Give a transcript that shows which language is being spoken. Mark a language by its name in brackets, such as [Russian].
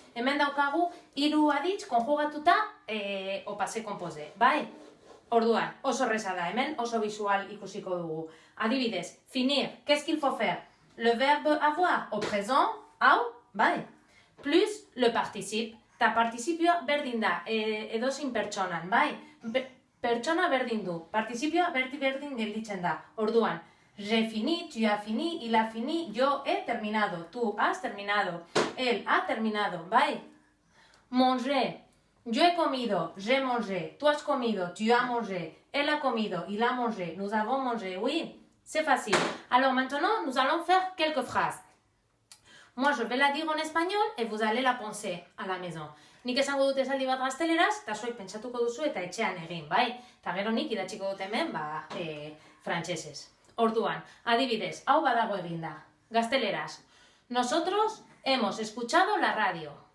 [Basque] Hemen daukagu, hiru aditz konjugatuta au passé composé. Bai? Orduan, oso erraza da, hemen oso visual ikusiko dugu. Adibidez, finir, [French] qu'est-ce qu'il faut faire? Le verbe avoir au présent, [Basque] hau, bai? [French] Plus le participe. [Basque] Ta participioa berdin da, edozein pertsonan, bai? Pertsona berdin du, participioa berdin gelditzen da. [French] Orduan, j'ai fini, tu as fini, il a fini, [Spanish] yo he terminado, tú has terminado, él ha terminado, [French] bai? Manger, [Spanish] yo he comido, [French] j'ai mangé, [Spanish] tú has comido, [French] tu as mangé, elle a comido, il a mangé, nous avons mangé, oui, c'est facile. Alors maintenant, nous allons faire quelques phrases. Moi, je vais la dire en espagnol et vous allez la penser à la maison. [Basque] Nik esango dut esaldi bat gazteleraz, eta zuek pentsatuko duzu eta etxean egin, bai? Eta gero nik idatziko dut hemen, frantsesez. Orduan, adibidez, hau badago eginda. Gazteleraz. [Spanish] Nosotros hemos escuchado la radio.